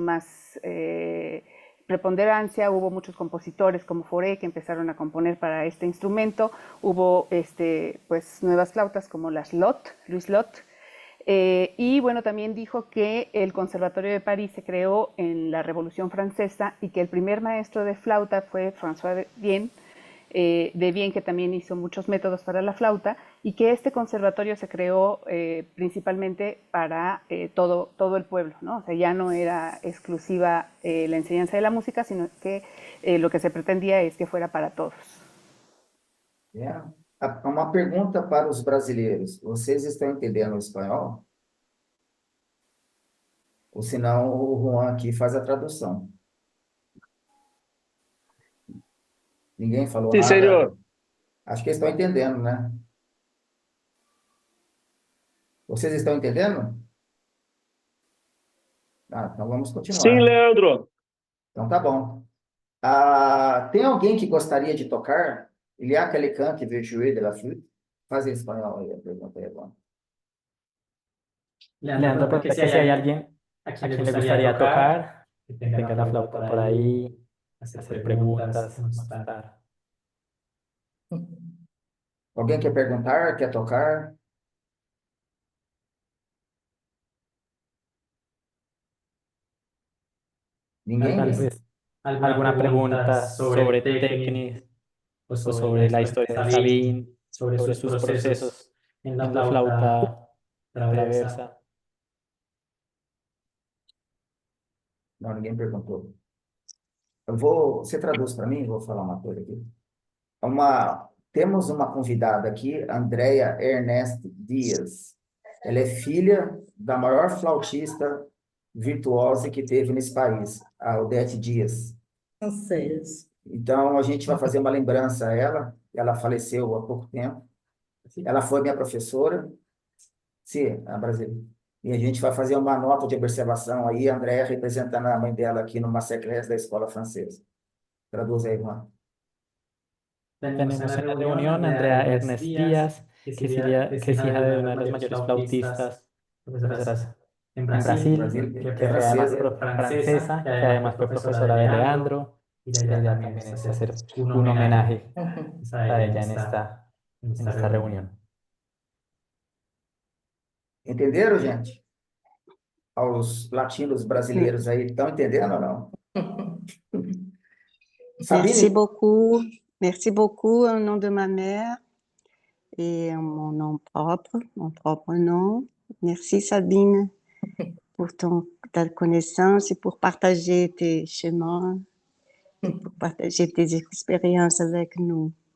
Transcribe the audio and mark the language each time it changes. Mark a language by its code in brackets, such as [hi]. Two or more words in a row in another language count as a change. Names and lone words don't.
[es] más preponderancia, hubo muchos compositores como Fauré que empezaron a componer para este instrumento, hubo pues nuevas flautas como las Lot, Louis Lot, y bueno, también dijo que el Conservatorio de París se creó en la Revolución Francesa y que el primer maestro de flauta fue François de Vienne, que también hizo muchos métodos para la flauta, y que este conservatorio se creó principalmente para todo el pueblo, ¿no? O sea, ya no era exclusiva la enseñanza de la música, sino que lo que se pretendía es que fuera para todos. Yeah. [pt] Uma pergunta para os brasileiros. Vocês estão entendendo o espanhol? Ou senão o Juan aqui faz a tradução. Ninguém falou [es] Sí, [pt] nada? [es] señor. [pt] Acho que eles estão entendendo, né? Vocês estão entendendo? Ah, então vamos Sim, continuar. Leandro. Então tá bom. Tem alguém que gostaria de tocar? [fr] Il y a quelqu'un qui veut jouer de la flûte? [pt] Faz em espanhol aí, a pergunta aí agora. [es] Leandro pregunta que si hay alguien a quien le gustaría tocar, que tenga la flauta por ahí, hacer preguntas, mostrar. [pt] Alguém quer perguntar, quer tocar? Ninguém? [es] Tal vez alguna pregunta sobre técnicas o sobre la historia de Sabine, sobre sus procesos en la flauta traversa. [pt] Não, ninguém perguntou. Você traduz para mim? Vou falar uma coisa aqui. Temos uma convidada aqui, Andrea Ernest Dias. Ela é filha da maior flautista virtuosa que teve nesse país, a Odete Dias. Francês. Então, a gente vai fazer uma lembrança a ela. Ela faleceu há pouco tempo. Ela foi minha professora. Sim, a Brasília. E a gente vai fazer uma nota de observação aí, a Andrea representando a mãe dela aqui no Masterclass da Escola Francesa. Traduz aí, Juan. [es] Tenemos en la reunión a Andrea Ernest Díaz, que es hija de una de las mayores flautistas, profesoras en Brasil, que fue además francesa, que además fue profesora de Leandro, y la idea también es hacer un homenaje a ella en esta reunión. [pt] Entenderam, gente? Aos latinos brasileiros aí, estão entendendo ou não? [fr] Merci beaucoup au nom de ma mère et en mon nom propre, mon propre nom. Merci Sabine pour ta connaissance et pour partager tes chemins, et pour partager tes expériences avec nous.